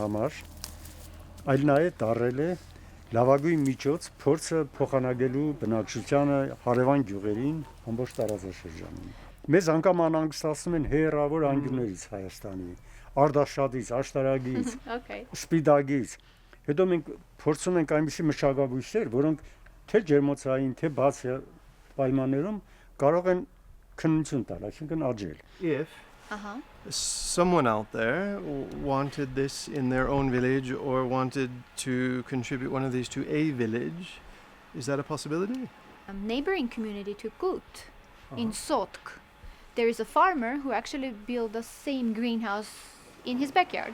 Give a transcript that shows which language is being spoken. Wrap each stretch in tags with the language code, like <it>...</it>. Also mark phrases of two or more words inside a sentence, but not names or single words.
<hy>համար, այլ նաև դարել է լավագույն միջոց փորձը փոխանակելու բնակչությանը հարևան գյուղերին ամբողջ տարածաշրջանում։ Մեզ անգամ անհանգստացնում են հերավոր անկյուններից Հայաստանի, Արդաշատից, Աշտարակից, Սպիտակից։ Հետո մենք փորձում ենք այնպիսի մշակաբույսեր, որոնք թե ջերմոցային, թե բաց պայմաններում կարող են քննություն տալ, այսինքն աճել։</hy> <en>If someone out there wanted this in their own village or wanted to contribute one of these to a village, is that a possibility? A neighboring community to Kut in Sotk, there is a farmer who actually built the same greenhouse in his backyard.</en>